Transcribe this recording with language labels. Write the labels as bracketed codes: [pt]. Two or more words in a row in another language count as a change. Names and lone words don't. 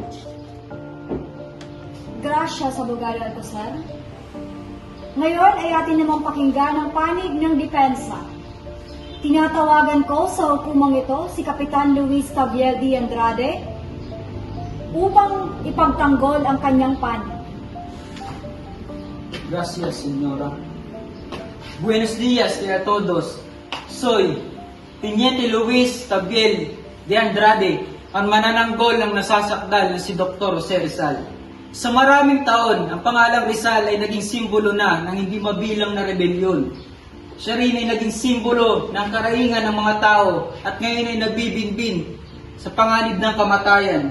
[es] Gracias, Abogado Alcocer. [tl] Ngayon ay atin namang pakinggan ang panig ng depensa. Tinatawagan ko sa hukumang ito si Kapitan Luis Tabiel de Andrade upang ipagtanggol ang kanyang panig. [es] Gracias, Señora. Buenos días a todos. Soy Teniente Luis Tabiel de Andrade, [tl] ang manananggol ng nasasakdal na si Dr. Jose Rizal. Sa maraming taon, ang pangalang Rizal ay naging simbolo na ng hindi mabilang na rebelyon. Siya rin ay naging simbolo ng karaingan ng mga tao at ngayon ay nagbibinbin sa panganib ng kamatayan.